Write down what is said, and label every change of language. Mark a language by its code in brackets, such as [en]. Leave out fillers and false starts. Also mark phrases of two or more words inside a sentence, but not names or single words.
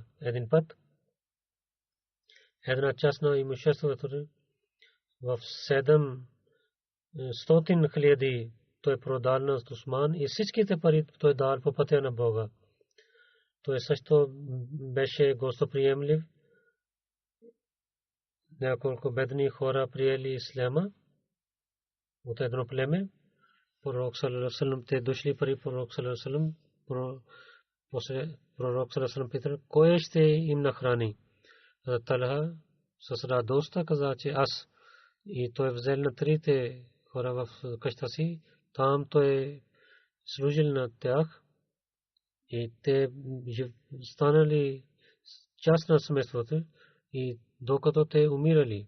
[bg] Един път една част на имуществото в 700 хиляди той продал на Усман и всичките пари той дал по пътя на Бога. Той също беше гостоприемлив. Няколко бедни хора приели исляма от едно племе. Пророк [ar] صلى الله عليه وسلم [bg] те дошли при пророк [ar] صلى الله عليه وسلم. [bg] После пророк [ar] صلى الله عليه وسلم [bg] питал, кой ще им нахрани? Талха с радостта каза, че аз, и той взел на трите хора в къща си, там той служил на тях и те станали част на семейството и докато те умирали.